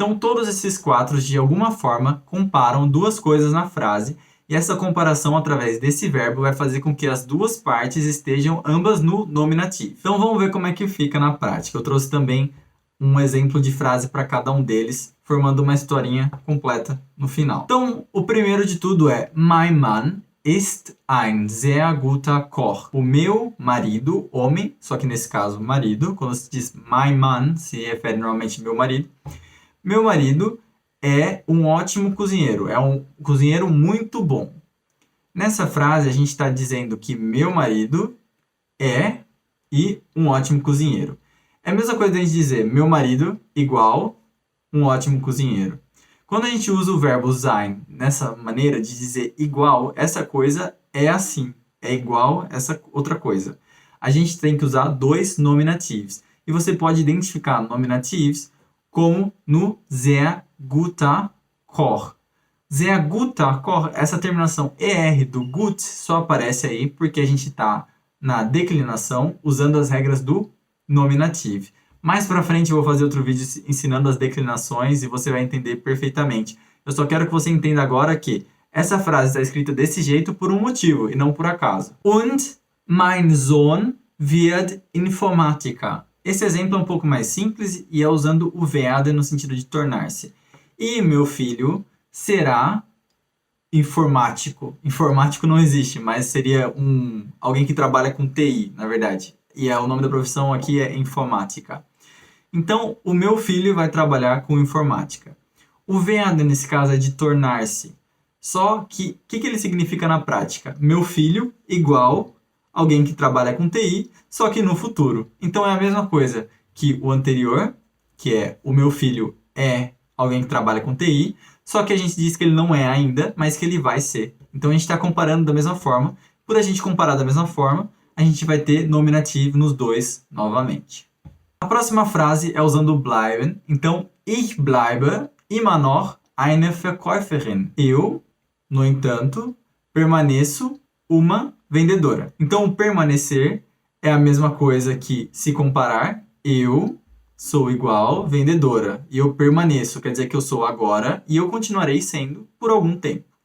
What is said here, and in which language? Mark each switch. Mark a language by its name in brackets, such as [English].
[Portuguese] Então, todos esses 4, de alguma forma, comparam duas coisas na frase, e essa comparação através desse verbo vai fazer com que as duas partes estejam ambas no nominativo. Então vamos ver como é que fica na prática. Eu trouxe também um exemplo de frase para cada um deles, formando uma historinha completa no final. Então, o primeiro de tudo é [German] Mein Mann ist ein sehr guter Koch. [Portuguese] O meu marido, homem, só que nesse caso marido, quando se diz [German] mein Mann, [Portuguese] se refere normalmente ao meu marido. Meu marido é um ótimo cozinheiro, é um cozinheiro muito bom. Nessa frase, a gente está dizendo que meu marido é e um ótimo cozinheiro. É a mesma coisa de a gente dizer meu marido igual um ótimo cozinheiro. Quando a gente usa o verbo sein nessa maneira de dizer igual, essa coisa é assim, é igual essa outra coisa. A gente tem que usar 2 nominativos. E você pode identificar nominativos como no [German] sehr guter Koch. Sehr guter Koch, [Portuguese] essa terminação ER do gut só aparece aí porque a gente está na declinação usando as regras do nominativo. Mais pra frente eu vou fazer outro vídeo ensinando as declinações e você vai entender perfeitamente. Eu só quero que você entenda agora que essa frase está escrita desse jeito por um motivo e não por acaso. [German] Und mein Sohn wird Informatiker. [Portuguese] Esse exemplo é um pouco mais simples e é usando o werden no sentido de tornar-se. E meu filho será informático. Informático não existe, mas seria alguém que trabalha com TI, na verdade. E o nome da profissão aqui é informática. Então, o meu filho vai trabalhar com informática. O werden, nesse caso, é de tornar-se. Só que, o que ele significa na prática? Meu filho igual alguém que trabalha com TI, só que no futuro. Então, é a mesma coisa que o anterior, que é o meu filho é alguém que trabalha com TI, só que a gente diz que ele não é ainda, mas que ele vai ser. Então, a gente está comparando da mesma forma. Por a gente comparar da mesma forma, a gente vai ter nominativo nos dois novamente. A próxima frase é usando o bleiben. Então, [German] ich bleibe immer noch eine Verkäuferin. [Portuguese] Eu, no entanto, permaneço uma vendedora. Então, o permanecer é a mesma coisa que se comparar, eu sou igual vendedora e eu permaneço, quer dizer que eu sou agora e eu continuarei sendo por algum tempo.